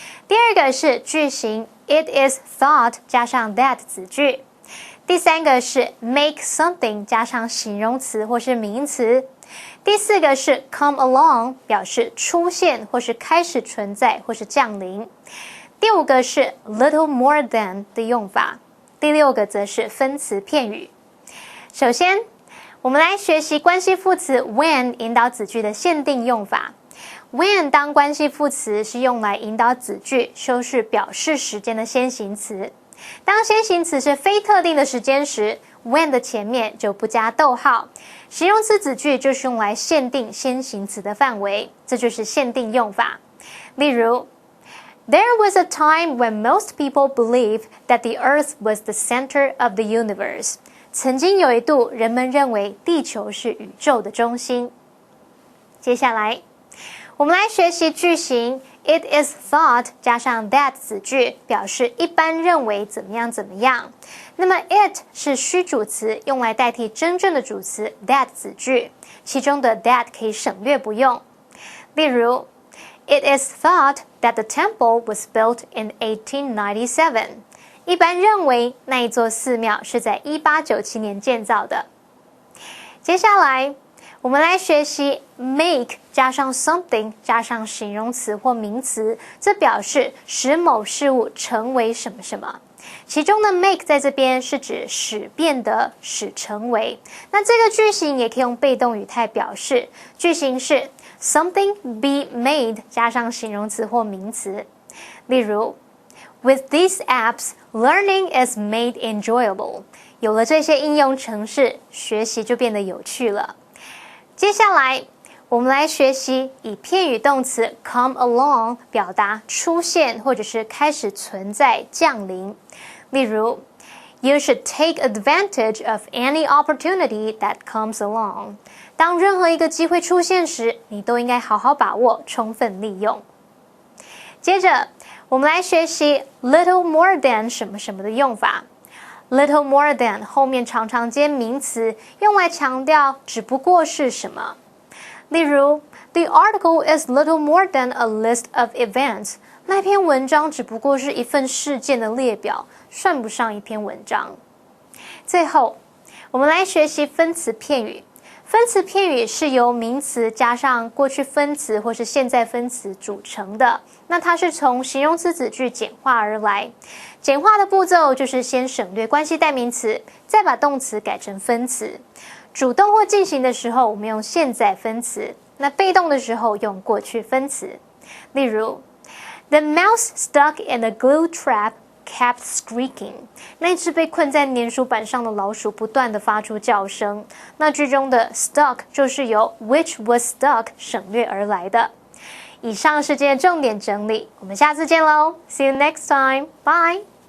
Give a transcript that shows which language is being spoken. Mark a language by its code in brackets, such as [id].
[zh] 第二个是句型 it is thought 加上 that 子句。第三个是 make something 加上形容词或是名词。第四个是 come along 表示出现或是开始存在或是降临。第5个是 little more than 的用法。第6个则是分词片语。首先，我们来学习关系副词 when 引导子句的限定用法。 when 当关系副词是用来引导子句修饰表示时间的先行词。当先行词是非特定的时间时， when 的前面就不加逗号。形容词子句就是用来限定先行词的范围，这就是限定用法。 [en] 例如There was a time when most people believed that the Earth was the center of the universe. [zh] 曾经有一度，人们认为地球是宇宙的中心。接下来，我们来学习句型 It is thought 加上 that 子句，表示一般认为怎么样怎么样。那么 it 是虚主词，用来代替真正的主词 that 子句，其中的 that 可以省略不用。 [en] 例如It is thought that the temple was built in 1897. [zh] 一般认为那一座寺庙是在1897年建造的。接下来，我们来学习 make 加上 something 加上形容词或名词，这表示使某事物成为什么什么。其中的 make 在这边是指使变得、使成为。那这个句型也可以用被动语态表示，句型是 [en] Something be made [zh] 加上形容词或名词。 [en] 例如 With these apps, learning is made enjoyable. [zh] 有了这些应用程式，学习就变得有趣了。接下来，我们来学习以片语动词 come along 表达出现或者是开始存在、降临。 [en] 例如You should take advantage of any opportunity that comes along. [zh] 当任何一个机会出现时，你都应该好好把握，充分利用。接着，我们来学习 little more than 什么什么的用法。 little more than 后面常常接名词，用来强调只不过是什么。 [en] 例如 The article is little more than a list of events. [zh] 那篇文章只不过是一份事件的列表，算不上一篇文章。最后，我们来学习分词片语。分词片语是由名词加上过去分词或是现在分词组成的，那它是从形容词子句简化而来。简化的步骤就是先省略关系代名词，再把动词改成分词。主动或进行的时候，我们用现在分词，那被动的时候用过去分词。 [en] 例如The mouse stuck in a glue trap kept squeaking. [zh] 那只被困在粘鼠板上的老鼠不断地发出叫声。那句中的 stuck 就是由 which was stuck 省略而来的。以上是今天的重点整理，我们下次见喽 ！ [en] See you next time. Bye.